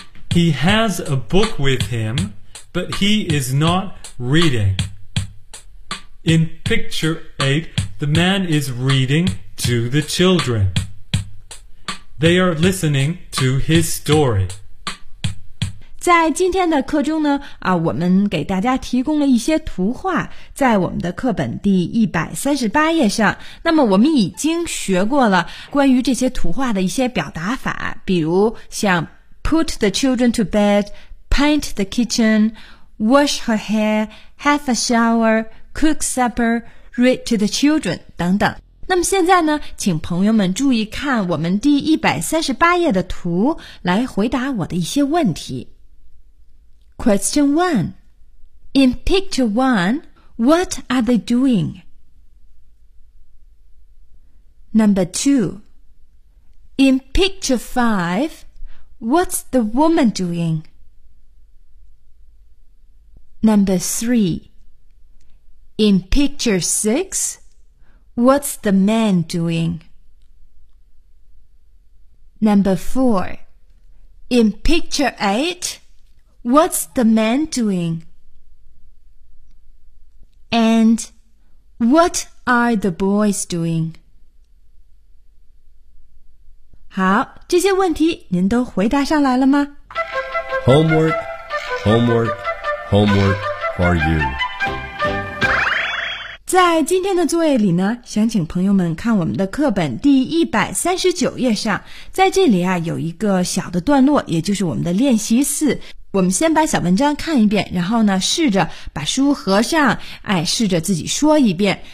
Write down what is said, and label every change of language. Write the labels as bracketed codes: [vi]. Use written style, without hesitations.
[en] He has a book with him, but he is not reading. In picture 8, the man is reading to the children. They are listening to his story. [zh] 在今天的课中呢、啊、我们给大家提供了一些图画在我们的课本第138页上。那么我们已经学过了关于这些图画的一些表达法，比如像 [en] put the children to bed, paint the kitchen, wash her hair, have a shower, cook supper, read to the children, [zh] 等等。那么现在呢，请朋友们注意看我们第138页的图，来回答我的一些问题。 [en] Question 1. In picture 1, what are they doing? Number 2. In picture 5, what's the woman doing? Number 3. In picture 6,What's the man doing? Number 4. In picture 8, what's the man doing? And what are the boys doing? [zh] 好，这些问题您都回答上来了吗？ [en] Homework, homework, homework for you. [zh] 在今天的作业里呢，想请朋友们看我们的课本第139页上，在这里啊有一个小的段落，也就是我们的练习四。我们先把小文章看一遍，然后呢试着把书合上，哎，试着自己说一遍。